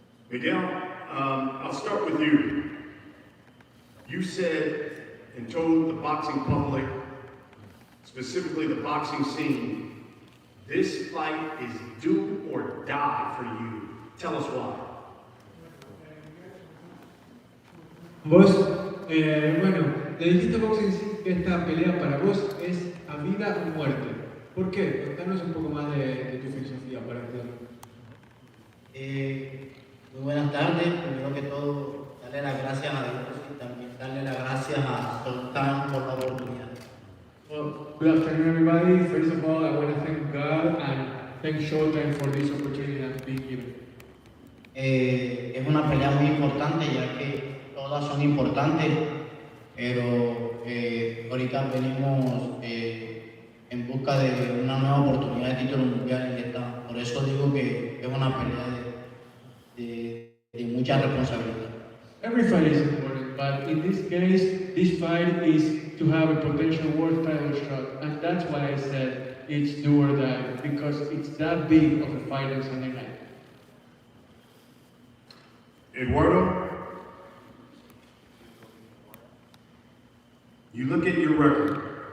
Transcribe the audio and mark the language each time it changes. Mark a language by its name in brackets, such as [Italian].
[English] Miguel, I'll start with you. You said and told the boxing public, specifically the boxing scene, this fight is do or die for you. Tell us why. [Spanish] Vos, bueno, le dijiste a Boxing Scene que esta pelea para vos es a vida o muerte. ¿Por qué? Contanos un poco más de tu filosofía para entender. Muy buenas tardes. Primero que todo, darle las gracias a Dios y también darle las gracias a Shawn por la oportunidad. [English] Well, good afternoon, everybody. First of all, I want to thank God and thank Showtime for this opportunity that's being given. [Spanish] Es una pelea muy importante, ya que todas son importantes, pero ahorita venimos en busca de una nueva oportunidad de título mundial y por eso digo que es una pelea de mucha responsabilidad. [English] Every fight is important, but in this case, this fight is to have a potential world title shot, and that's why I said it's do or die, because it's that big of a fight on Sunday night. Eduardo, you look at your record.